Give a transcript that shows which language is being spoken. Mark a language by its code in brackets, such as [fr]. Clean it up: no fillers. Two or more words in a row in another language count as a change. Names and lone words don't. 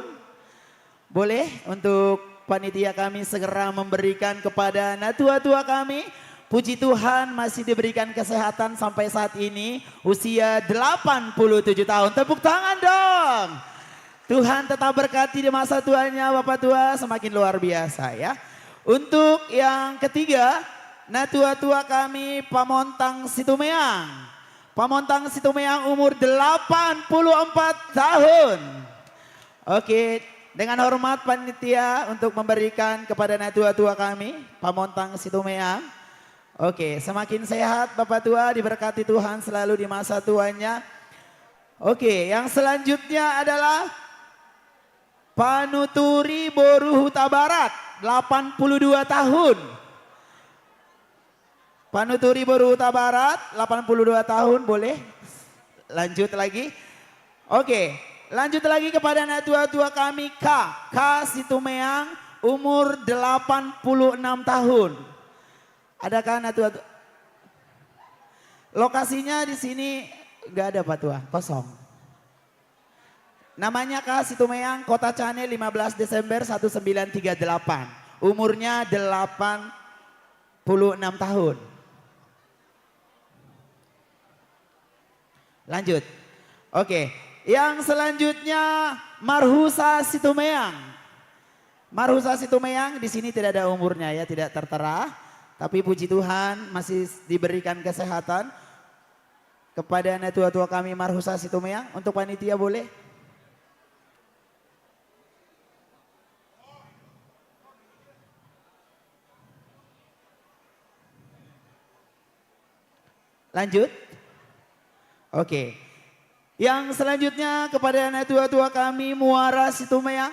[id] Boleh untuk panitia kami segera memberikan kepada natua-tua kami. Puji Tuhan masih diberikan kesehatan sampai saat ini. Usia 87 tahun. Tepuk tangan dong. Tuhan tetap berkati di masa tuanya Bapak Tua semakin luar biasa ya. Untuk yang ketiga, natua-tua kami Pamontang Situmeang. Pamontang Situmeang umur 84 tahun. Oke, dengan hormat panitia untuk memberikan kepada natua-tua kami, Pamontang Situmeang. Oke, semakin sehat Bapak Tua, diberkati Tuhan selalu di masa tuanya. Oke, yang selanjutnya adalah Panuturi Boru Huta Barat, 82 tahun. Panuturi Boru Huta Barat, 82 tahun, boleh lanjut lagi. Oke, lanjut lagi kepada natua-tua kami K Situmeang, umur 86 tahun. Adakah natua-tua? Lokasinya di sini nggak ada Pak Tua, kosong. Namanya K Situmeang, Kota Cane, 15 Desember 1938. Umurnya 86 tahun. Lanjut. Oke, yang selanjutnya Marhusa Situmeang. Marhusa Situmeang di sini tidak ada umurnya ya, tidak tertera. Tapi puji Tuhan masih diberikan kesehatan kepada natua-tua kami Marhusa Situmeang. Untuk panitia boleh? Lanjut. Oke. Yang selanjutnya kepada natua-tua kami Muara Situmeang.